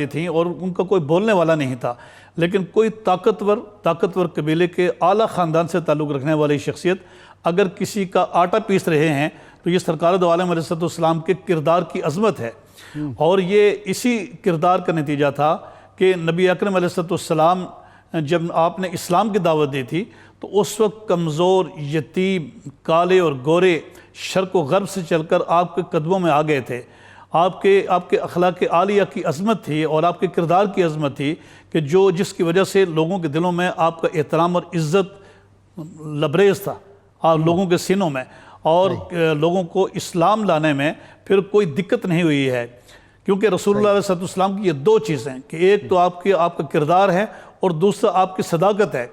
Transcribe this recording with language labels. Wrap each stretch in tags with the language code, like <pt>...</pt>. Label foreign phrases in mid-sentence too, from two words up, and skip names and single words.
<ur>تھیں اور ان کا کوئی بولنے والا نہیں تھا، لیکن کوئی طاقتور قبیلے کے اعلیٰ خاندان سے تعلق رکھنے والی شخصیت اگر کسی کا آٹا پیس رہے ہیں تو یہ سرکار دو عالم</ur> <ar>علیہ السلام</ar> <ur>کے کردار کی عظمت ہے، اور یہ اسی کردار کا نتیجہ تھا کہ نبی اکرم</ur> <ar>علیہ السلام</ar> <ur>جب آپ نے اسلام کی دعوت دی تھی تو اس وقت کمزور، یتیم، کالے اور گورے شرق و غرب سے چل کر آپ کے قدموں میں آ گئے تھے۔ آپ کے اخلاق عالیہ کی عظمت تھی اور آپ کے کردار کی عظمت تھی کہ جس کی وجہ سے لوگوں کے دلوں میں آپ کا احترام اور عزت لبریز تھا اور لوگوں کے سینوں میں، اور لوگوں کو اسلام لانے میں پھر کوئی دقت نہیں ہوئی ہے، کیونکہ رسول اللہ</ur> <ar>علیہ السلام</ar> <ur>کی یہ دو چیزیں کہ ایک تو آپ کا کردار ہے اور دوسرا آپ کی صداقت ہے۔</ur>